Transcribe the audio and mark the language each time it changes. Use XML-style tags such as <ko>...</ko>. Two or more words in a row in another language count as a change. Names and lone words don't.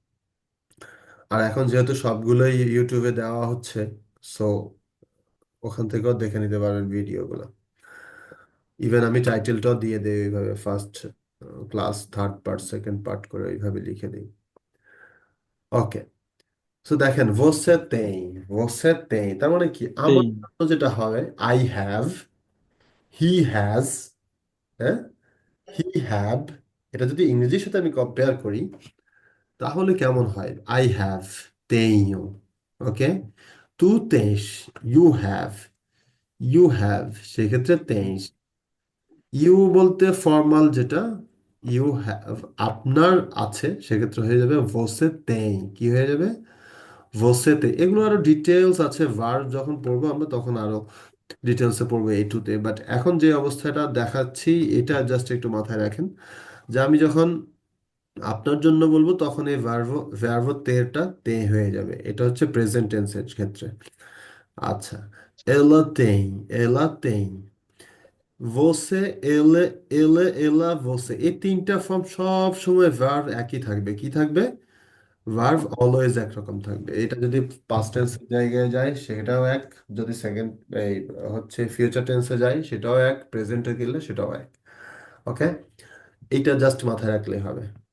<bn>আর এখন যেহেতু সবগুলোই ইউটিউবে দেওয়া হচ্ছে, সো ওখান থেকেও দেখে নিতে পারবেন ভিডিওগুলো। ইভেন আমি টাইটেলটাও দিয়ে দিই ওইভাবে,</bn> <en>first class, third part, second part</en> <bn>করে ওইভাবে লিখে দিই। ওকে, তো দেখেন</bn> <pt>você tem</pt> <bn>তার মানে কি, আমার</bn> <pt>Tem.</pt> <bn>জন্য যেটা হবে</bn> <en>I have, he has,</en> <bn>হ্যাঁ,</bn> <en>he have,</en> <bn>এটা যদি ইংরেজির সাথে আমি কম্পেয়ার করি, তাহলে কেমন হয়?</bn> <en>I have,</en> <bn>tenho, ওকে,</bn> <pt>tu tens,</pt> <en>you have,</en> <bn>সেক্ষেত্রে tens। ইউ বলতে ফর্মাল যেটা,</bn> <en>you have</en> <bn>আপনার আছে, সেক্ষেত্রে হয়ে যাবে</bn> <pt>você tem,</pt> <bn>কি হয়ে যাবে?</bn> <pt>você tem।</pt> <bn>এগুলো আরো ডিটেলস আছে, ভার্ব যখন পড়বো আমরা তখন আরো ডিটেলসে পড়বো এই টুতে, বাট এখন যে অবস্থাটা দেখাচ্ছি এটা জাস্ট একটু মাথায় রাখেন, যে আমি যখন আপনার জন্য বলবো তখন এই ভার্ব ভার্ব তেরটা তে হয়ে যাবে, এটা হচ্ছে</bn> <en>present tense-এর</en> <bn>ক্ষেত্রে। আচ্ছা,</bn> <pt>ela tem, ela tem, ela, você,</pt> <bn>এই তিনটা ফর্ম সব সময় ভার্ব একই থাকবে, কি থাকবে?</bn> <en>verb always</en> <bn>একরকম থাকবে। এটা যদি</bn> <en>past tense-এর</en> <bn>জায়গায় যায় সেটাও এক, যদি সেকেন্ড এই হচ্ছে</bn> <en>future tense-এ</en> <bn>যায় সেটাও এক, প্রেজেন্টে গেলে সেটাও এক। ওকে, এইটা জাস্ট মাথায় রাখলেই হবে।</bn>